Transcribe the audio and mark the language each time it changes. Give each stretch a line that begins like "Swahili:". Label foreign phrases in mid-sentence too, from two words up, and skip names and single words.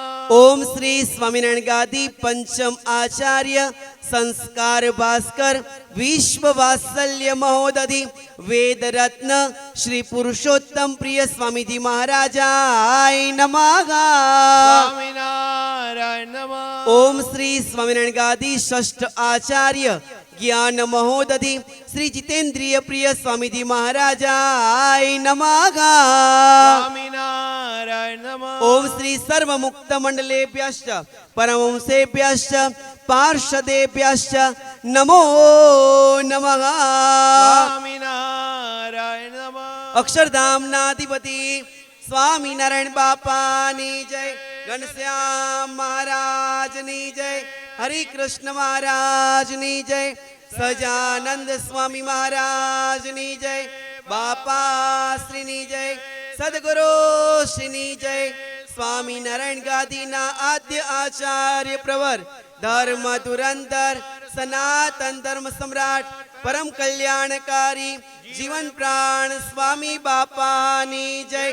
Sanskrit: ઓમ શ્રી સ્વામિનારાયણ ગાદી પંચમ આચાર્ય સંસ્કાર ભાસ્કર વિશ્વ વાત્સલ્ય મહોદધિ વેદ રત્ન શ્રી પુરુષોત્તમ પ્રિય સ્વામીજી મહારાજાય નમઃ સ્વામિનારાયણ નમઃ ઓમ શ્રી સ્વામિનારાયણ ગાદી ષષ્ઠ આચાર્ય ज्ञान महोदधि श्री जितेन्द्रिय प्रिय स्वामी जी महाराजाय नमः। સ્વામિનારાયણ નમઃ. ओम श्री सर्व मुक्त मंडलेभ्यश्च परमंसेभ्यश्च पार्षदेभ्यश्च नमो नमः। સ્વામિનારાયણ નમઃ.
Gujarati: અક્ષરધામનાધિપતિ સ્વામીનારાયણ બાપાની જય, ઘનશ્યામ મહારાજની જય, હરિ કૃષ્ણ મહારાજની જય, સજાનંદ સ્વામી મહારાજની જય, બાપા શ્રીની જય, સદગુરુ શ્રીની જય। સ્વામીનારાયણ ગાદીના આદ્ય આચાર્ય પ્રવર ધર્મ ધુરંધર સનાતન ધર્મ સમ્રાટ પરમ કલ્યાણકારી જીવન પ્રાણ સ્વામી બાપાની જય।